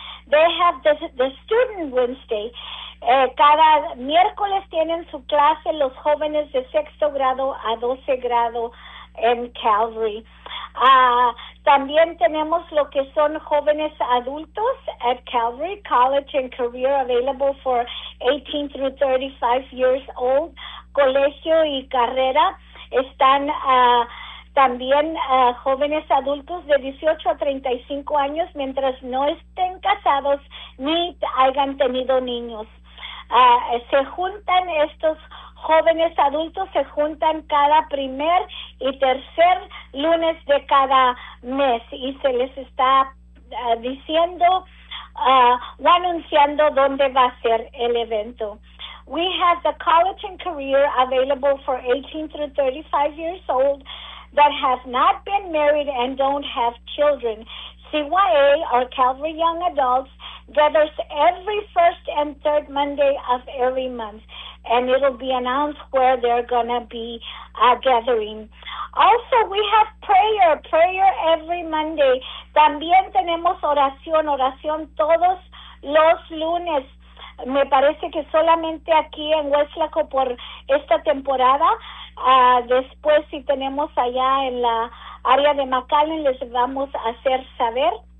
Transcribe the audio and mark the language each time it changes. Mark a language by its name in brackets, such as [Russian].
[English] They have the Student Wednesday. [Spanish] Cada miércoles tienen su clase los jóvenes de sexto grado a 12 grado en Calvary. También tenemos lo que son jóvenes adultos [English] at Calvary, college and career available for 18 through 35 years old, [Spanish] colegio y carrera. Están también jóvenes adultos de 18 a 35 años mientras no estén casados ni hayan tenido niños. Se juntan estos jóvenes adultos, se juntan cada primer y tercer lunes de cada mes y se les está diciendo o anunciando dónde va a ser el evento. [English] We have the college and career available for 18 through 35 years old that have not been married and don't have children. CYA, or Calvary Young Adults, gathers every first and third Monday of every month, and it'll be announced where they're going to be gathering. Also, we have prayer every Monday. [Spanish] También tenemos oración todos los lunes. Me parece que solamente aquí en Weslaco por esta temporada. Después, si tenemos allá en la área de McAllen, les vamos a hacer saber.